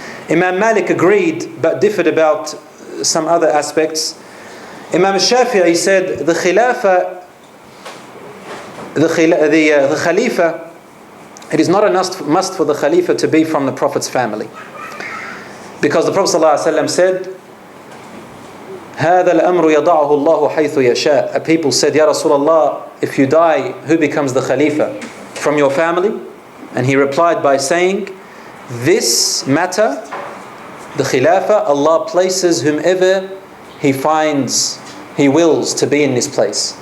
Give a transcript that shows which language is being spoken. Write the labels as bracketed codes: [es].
[en] Imam Malik agreed but differed about some other aspects. Imam al-Shafi'i said the Khalifa, it is not a must for the Khalifa to be from the Prophet's family. Because the Prophet ﷺ said, [ar] هذا الأمر يضعه الله حيث يشاء. [en] People said, Ya Rasulullah, if you die, who becomes the Khalifa? From your family? And he replied by saying, this matter, the Khilafah, Allah places whomever He finds, He wills to be in this place.